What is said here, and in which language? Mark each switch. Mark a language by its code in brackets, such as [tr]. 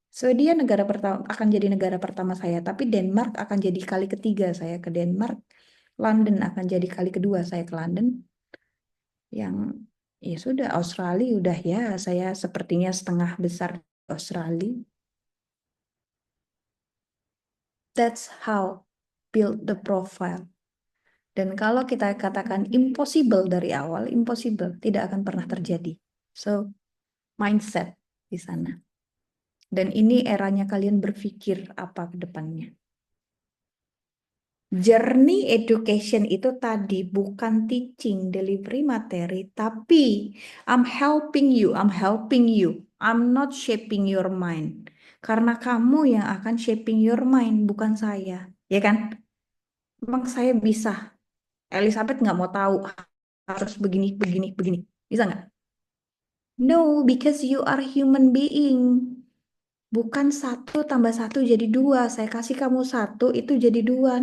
[id] Swedia negara pertama akan jadi negara pertama saya, tapi Denmark akan jadi kali ketiga saya ke Denmark. London akan jadi kali kedua saya ke London. Yang ya sudah Australia udah ya saya sepertinya setengah besar Australia. [en] That's how build the profile. [id] Dan kalau kita katakan impossible dari awal, impossible tidak akan pernah terjadi. So mindset di sana. Dan ini eranya kalian berpikir apa ke depannya. [en] Journey education [id] itu tadi bukan [en] teaching, delivery [id] materi, tapi [en] I'm helping you, I'm not shaping your mind. [id] Karena kamu yang akan [en] shaping your mind, [id] bukan saya. Ya kan? Emang saya bisa. Elizabeth nggak mau tahu harus begini, begini, begini. Bisa nggak? [en] No, because you are human being. [id] Bukan 1 tambah 1 jadi 2. Saya kasih kamu 1, itu jadi 2.